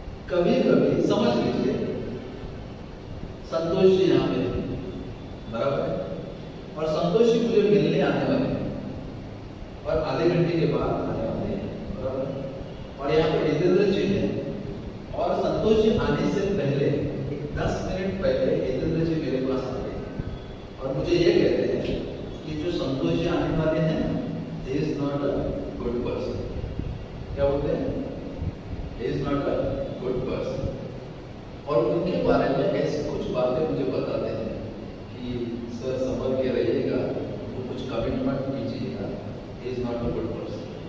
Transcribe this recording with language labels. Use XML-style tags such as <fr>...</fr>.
<hi>कभी कभी समझ लीजिए, संतोष जी यहां पे बराबर है, और संतोष जी मुझे मिलने आने वाले हैं और आधे घंटे के बाद आने वाले हैं, बराबर, और यहाँ पे जितेंद्र जी हैं, और संतोष जी आने से पहले 10 मिनट पहले जितेंद्र जी मेरे पास आ गए और मुझे ये कहते हैं कि जो संतोष जी आने वाले हैं,</hi> <en>he is not a good person।</en> <hi>क्या बोलते हैं,</hi> <en>he is not a good person।</en> <hi>और उनके बारे में ऐसी कुछ बातें मुझे बताते हैं कि सर संभल के रहिएगा, वो कुछ कमिटमेंट कीजिएगा,</hi> <en>he is not a good person।</en>